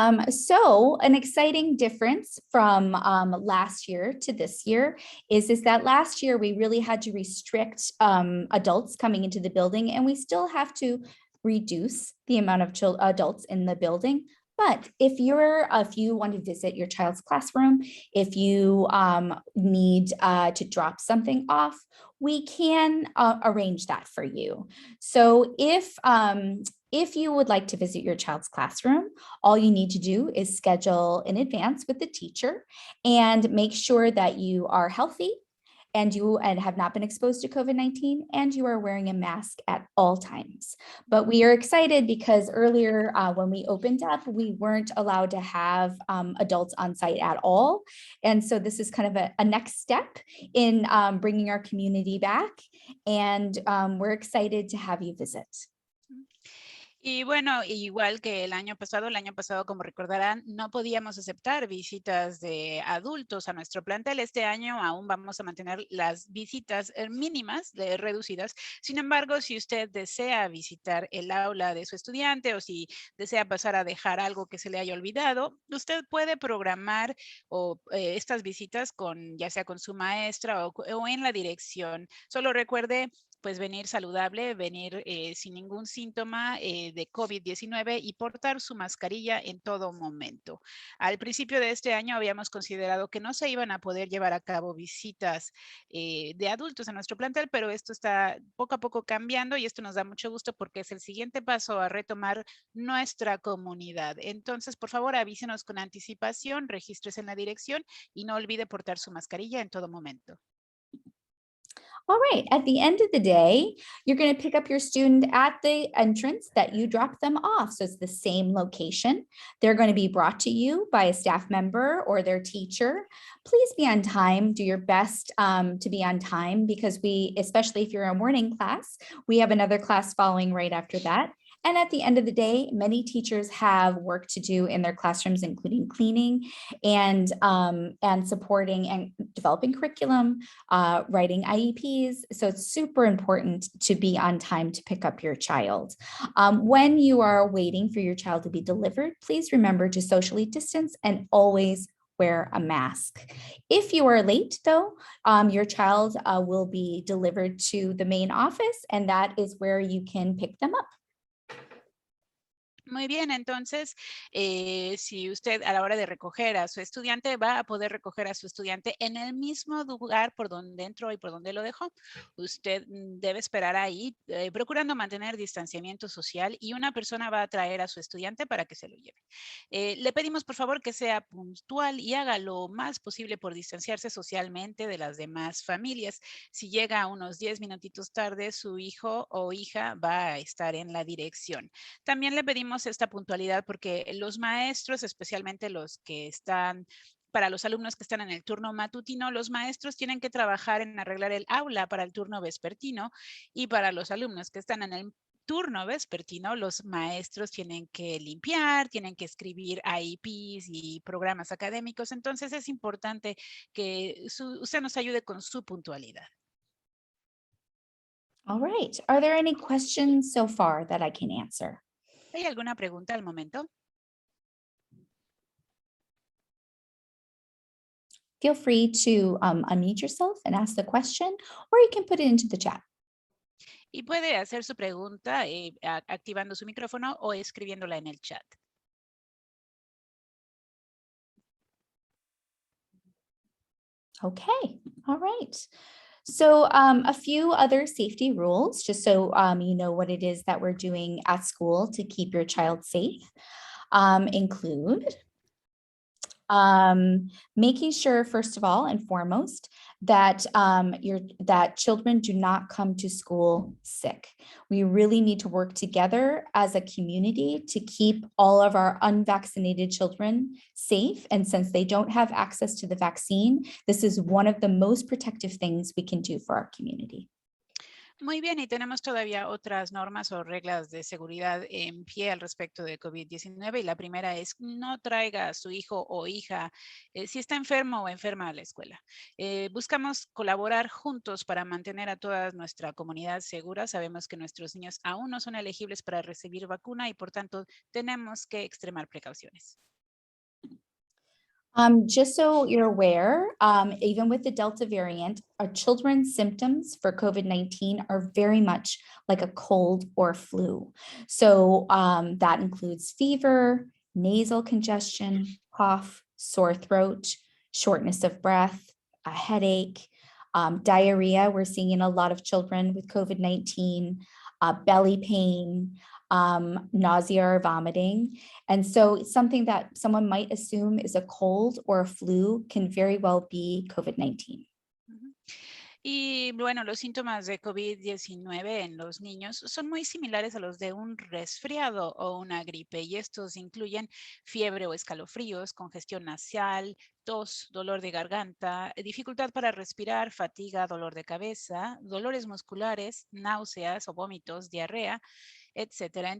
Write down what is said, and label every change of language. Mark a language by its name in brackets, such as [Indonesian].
[English] So an exciting difference from last year to this year is that last year we really had to restrict adults coming into the building, and we still have to reduce the amount of adults in the building. But if you want to visit your child's classroom, if you need to drop something off, we can arrange that for you. So if you would like to visit your child's classroom, all you need to do is schedule in advance with the teacher and make sure that you are healthy and have not been exposed to COVID-19, and you are wearing a mask at all times. But we are excited because earlier when we opened up, we weren't allowed to have adults on site at all. And so this is kind of a next step in bringing our community back. And we're excited to have you visit. [Spanish] Y bueno, igual que el año pasado, como recordarán, no podíamos aceptar visitas de adultos a nuestro plantel. Este año aún vamos a mantener las visitas mínimas, reducidas. Sin embargo, si usted desea visitar el aula de su estudiante o si desea pasar a dejar algo que se le haya olvidado, usted puede programar estas visitas ya sea con su maestra o en la dirección. Solo recuerde pues venir saludable, venir sin ningún síntoma de COVID-19 y portar su mascarilla en todo momento. Al principio de este año habíamos considerado que no se iban a poder llevar a cabo visitas de adultos a nuestro plantel, pero esto está poco a poco cambiando y esto nos da mucho gusto porque es el siguiente paso a retomar nuestra comunidad. Entonces, por favor, avísenos con anticipación, regístrese en la dirección y no olvide portar su mascarilla en todo momento. [English] All right, at the end of the day, you're going to pick up your student at the entrance that you dropped them off. So it's the same location. They're going to be brought to you by a staff member or their teacher. Please be on time. Do your best to be on time because especially if you're a morning class, we have another class following right after that. And at the end of the day, many teachers have work to do in their classrooms, including cleaning and supporting and developing curriculum, writing IEPs. So it's super important to be on time to pick up your child. When you are waiting for your child to be delivered, please remember to socially distance and always wear a mask. If you are late though, your child will be delivered to the main office and that is where you can pick them up. [Spanish] Muy bien, entonces, si usted a la hora de recoger a su estudiante va a poder recoger a su estudiante en el mismo lugar por donde entró y por donde lo dejó. Usted debe esperar ahí, procurando mantener distanciamiento social y una persona va a traer a su estudiante para que se lo lleve. Le pedimos por favor que sea puntual y haga lo más posible por distanciarse socialmente de las demás familias. Si llega unos 10 minutitos tarde, su hijo o hija va a estar en la dirección. También le pedimos esta puntualidad porque los maestros, especialmente los que están para los alumnos que están en el turno matutino, los maestros tienen que trabajar en arreglar el aula para el turno vespertino y para los alumnos que están en el turno vespertino, los maestros tienen que limpiar, tienen que escribir IEPs y programas académicos. Entonces es importante que usted nos ayude con su puntualidad. [English] All right. Are there any questions so far that I can answer? [Spanish] ¿Hay alguna pregunta al momento? [English] Feel free to unmute yourself and ask the question, or you can put it into the chat. [Spanish] Y puede hacer su pregunta activando su micrófono o escribiéndola en el chat. [English] Okay, all right. So a few other safety rules, just so you know what it is that we're doing at school to keep your child safe, include making sure, first of all and foremost, that that children do not come to school sick. We really need to work together as a community to keep all of our unvaccinated children safe. And since they don't have access to the vaccine, this is one of the most protective things we can do for our community. [Spanish] Muy bien, y tenemos todavía otras normas o reglas de seguridad en pie al respecto de COVID-19 y la primera es no traiga a su hijo o hija si está enfermo o enferma a la escuela. Buscamos colaborar juntos para mantener a toda nuestra comunidad segura. Sabemos que nuestros niños aún no son elegibles para recibir vacuna y por tanto tenemos que extremar precauciones. [English] Just so you're aware, even with the Delta variant, our children's symptoms for COVID-19 are very much like a cold or flu. So that includes fever, nasal congestion, cough, sore throat, shortness of breath, a headache, diarrhea. We're seeing in a lot of children with COVID-19, belly pain, nausea or vomiting. And so something that someone might assume is a cold or a flu can very well be COVID-19. [Spanish] Y bueno, los síntomas de COVID-19 en los niños son muy similares a los de un resfriado o una gripe y estos incluyen fiebre o escalofríos, congestión nasal, tos, dolor de garganta, dificultad para respirar, fatiga, dolor de cabeza, dolores musculares, náuseas o vómitos, diarrea, etcétera.